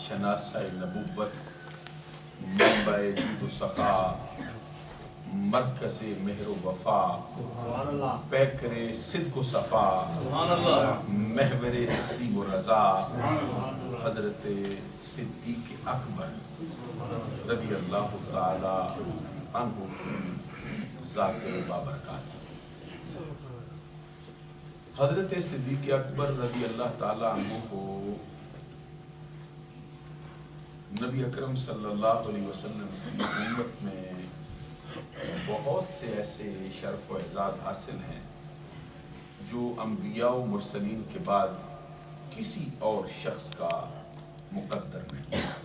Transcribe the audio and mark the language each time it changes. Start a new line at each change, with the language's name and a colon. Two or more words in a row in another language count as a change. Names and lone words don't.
Urdu: شناسہ نبوت، منبع جود و سخا، مرکز مہر و وفا، پیکر صدق و صفا، محور تسلیم و رضا، حضرت صدیق اکبر
Arabic: رضی اللہ تعالی عنہ
Urdu: کی ذات بابرکات۔ حضرت صدیق اکبر
Arabic: رضی اللہ تعالی عنہ
Urdu: کو نبی اکرم
Arabic: صلی اللہ علیہ وسلم
Urdu: کی امت میں بہت سے ایسے شرف و اعزاز حاصل ہیں جو انبیاء و مرسلین کے بعد کسی اور شخص کا مقدر نہیں۔